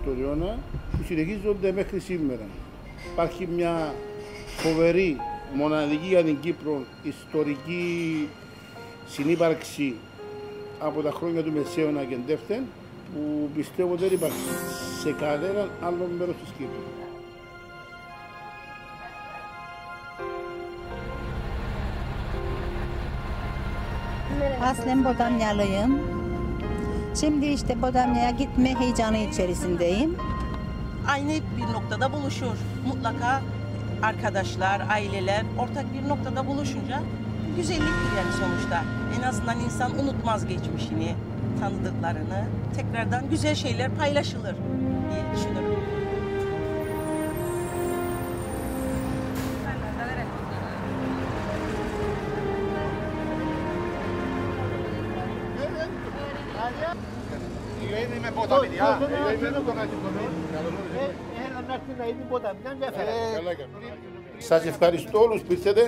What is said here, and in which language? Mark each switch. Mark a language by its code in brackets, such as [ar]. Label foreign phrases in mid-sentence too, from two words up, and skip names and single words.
[el] αιώνα που συνεχίζονται μέχρι σήμερα. Υπάρχει μια φοβερή, μοναδική για την Κύπρο ιστορική συνύπαρξη από τα χρόνια του Μεσαίωνα και εντεύθεν που πιστεύω δεν υπάρχει σε κανέναν άλλο μέρος της Κύπρου. [tr] Aslen Bodamyalıyım. Şimdi işte Bodamya'ya gitme heyecanı içerisindeyim. Aynı bir noktada buluşur. Mutlaka arkadaşlar, aileler ortak bir noktada buluşunca güzelliktir yani sonuçta. En azından insan unutmaz geçmişini, tanıdıklarını. Tekrardan güzel şeyler paylaşılır diye düşünüyorum. [el] Είμαι ποταμιδιά. Σας ευχαριστώ όλους που ήρθατε.